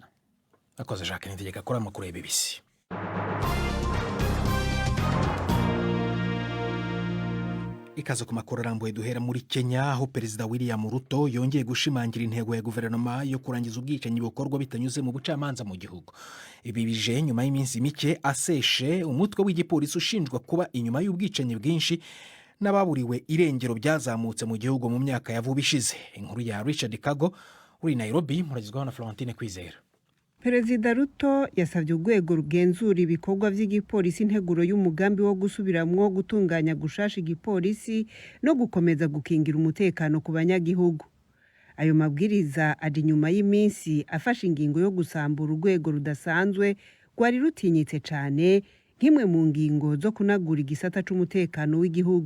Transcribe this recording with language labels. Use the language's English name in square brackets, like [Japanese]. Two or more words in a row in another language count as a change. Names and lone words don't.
[Kinyarwanda] Akoze Jacques Nitegeka akora amakuru ya BBC. Ikaze ku makuru arambuye duhera muri Kenya aho Perezida William Ruto yongeye gushimangira intego ya guverinoma yo kurangiza ubwicanyi bukorwa bitanyuze mu bucamanza mu gihugu. Ibi bije nyuma y'iminsi mike aseshe umutwe w'igipolisi ushinjwa kuba inyuma y'ubwicanyi bwinshi n'ababuriwe irengero byazamutse mu gihugu mu myaka ya vuba ishize. Inkuru ya Richard Kago uri Nairobi muragizwaho na Florentine Kwizera. [Rundi] Perezida Ruto yasabye urwego rugenzura ibikorwa by'igipolisi integuro y'umugambi wo gusubiramwo gutunganya gushasha igipolisi no gukomeza gukingira umutekano ku banyagihugu. Ayo mabwiriza ari nyuma y'iminsi afashe ingingo yo gusambura urwego rudasanzwe rwari rutinyitse cyane nk'imwe mu ngingo zo kunagura igisata c'umutekano w'igihugu.